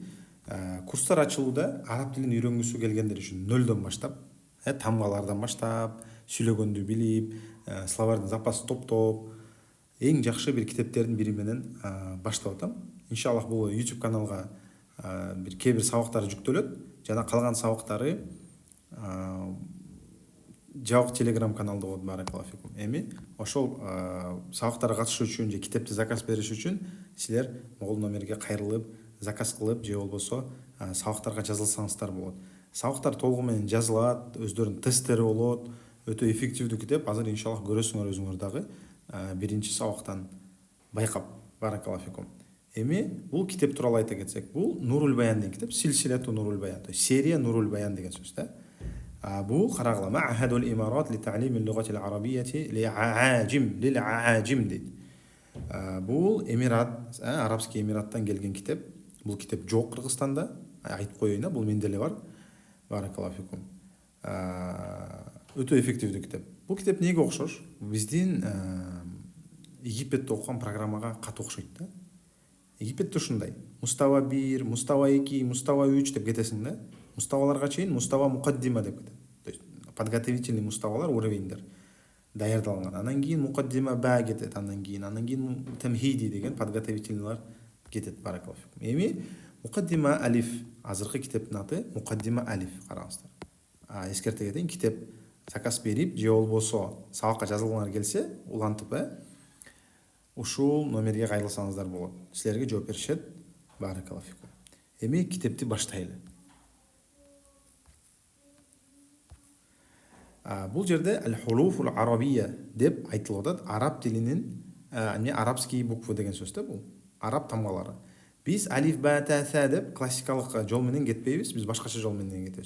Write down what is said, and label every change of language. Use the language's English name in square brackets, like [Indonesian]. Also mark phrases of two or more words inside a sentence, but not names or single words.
[Kyrgyz] Курстар ачылууда араб тилин үйрөнгүсү келгендер үчүн нөлдөн баштап, тамгалардан баштап, сүйлөгөндү билип, словардын запасын топтоп, эң жакшы бир китептердин бири менен баштап атам. Иншаллах бул YouTube каналга бир кээ бир сабактары жүктөлөт. Жана калган сабактары жабык Telegram каналда болот. [Arabic] بارك الله فيكم. [Kyrgyz] Эми ошол сабактарга катышуу үчүн же китепти заказ бериш үчүн силер могул номерге кайрылып, заказ кылып же болбосо сабактарга жазылсаңыздар болот. Сабактар толугу менен жазылат, өздөрүнүн тесттери болот. Өтө эффективдүү китеп. Азыр иншаллах көрөсүңөр өзүңөр дагы биринчи сабактан байкап. [Arabic] بارك الله فيكم. [Kyrgyz] Эми бул китеп тууралуу айта кетсек, бул Нурул Баян деген китеп, Силсилату Нурул Баян, [Russian] то есть серия [Kyrgyz] Нурул Баян деген сөз да. Бул карагыла Мa'hadul Имарат ли ta'lim al-lughati al-arabiyyati lil-aajim дейт. Бул Эмират, Арабский Эмираттан келген китеп. Бул китеп жок Кыргызстанда, айтып коеюн, бул менде эле бар. [Arabic] بارك الله فيكم. [Kyrgyz] Өтө эффективдүү китеп. Бул китеп неге окшош? Биздин Египетте окуган программага катуу окшойт да. Египетте ушундай. Мустава 1, мустава 2, мустава 3 деп кетесиң да. Муставаларга чейин мустава мукаддима деп кетет. [Russian] То есть подготовительный [Kyrgyz] муставалар уровеньдер даярдалган. Анан кийин мукаддима ба кетет, анан кийин тамхиди деген подготовительныйлар кетет. [Arabic] بارك الله فيكم. [Kyrgyz] Эми мукаддима алиф, азыркы китептин аты мукаддима алиф, караңыздар. Эскерте кетейин, китеп заказ берип же болбосо сабакка жазылгыңар келсе, улантып ушул номерге кайрылсаңыздар болот. Силерге жооп беришет. [Arabic] بارك الله فيكم. [Kyrgyz] Эми китепти баштайлы. Бул жерде [Arabic] الحروف العربية [Kyrgyz] деп айтылып атат. Араб тилинин [Russian] арабский буквы [Kyrgyz] деген сөз да бул. Араб тамгалары. Биз [Arabic] ألف باء تاء ثاء [Kyrgyz] деп классикалык жол менен кетпейбиз, биз башкача жол менен кетебиз.